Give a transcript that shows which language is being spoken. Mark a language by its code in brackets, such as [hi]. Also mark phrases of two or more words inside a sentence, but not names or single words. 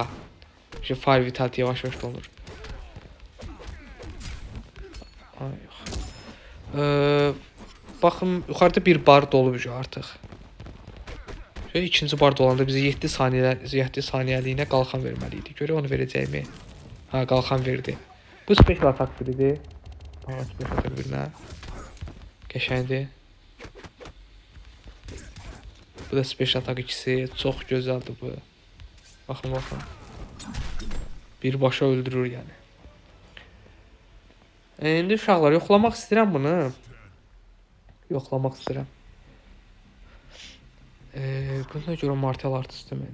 [az] Fire Vitality yavaş-yavaş dolur. Baxın, yuxarıda bir bar dolub artıq. İkinci bar dolanda bizə 7 saniyəliyinə qalxan verməli idi. Görə onu verəcəyimi? Ha, qalxan verdi. Bu [en] special attack [az] biridir. [en] Special attack [az] birinə. Qəşəngdir. Bu da [en] special attack [az] ikisi. Çox gözəldir bu. Baxın. Birbaşa öldürür yəni. İndi uşaqlar, yoxlamaq istəyirəm bunu. Buna görə [en] martial artist [az] demək.